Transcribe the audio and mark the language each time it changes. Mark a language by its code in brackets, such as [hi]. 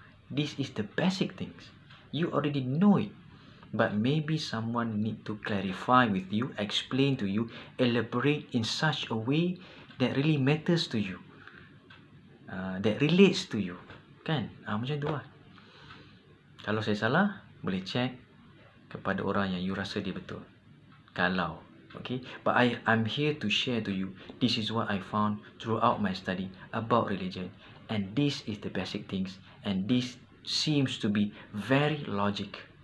[en] This is the basic things. You already know it. But maybe someone need to clarify with you, explain to you, elaborate in such a way that really matters to you. That relates to you. [ms] Kan? Macam tu lah. Kalau saya salah, boleh check kepada orang yang you rasa dia betul. Kalau, okay. [en] But I'm here to share to you. This is what I found throughout my study about religion. And this is the basic things. And this seems to be very logic.